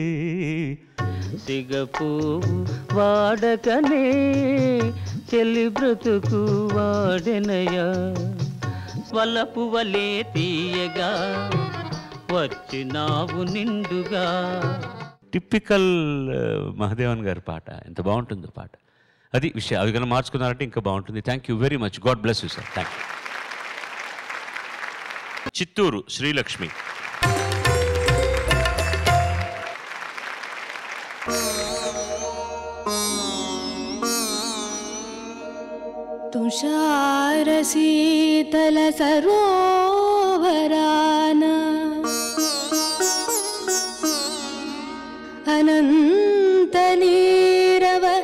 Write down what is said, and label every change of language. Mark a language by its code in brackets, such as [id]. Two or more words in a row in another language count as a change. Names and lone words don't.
[te] సిగపువ్వు వాడకనే చెలి బ్రతుకు వాడెనయా. వలపువలే తీయగా వచ్చినావు నిండుగా. టిపికల్ మహదేవన్ గారి పాట, ఎంత బాగుంటుందో పాట. అది విషయం, అవి కన్నా మార్చుకున్నారంటే ఇంకా బాగుంటుంది. [en] Thank you very much, God bless you sir. Thank you. చిత్తూరు శ్రీలక్ష్మి. [hi] तुषार शीतल सरोवरान अनंत नीरव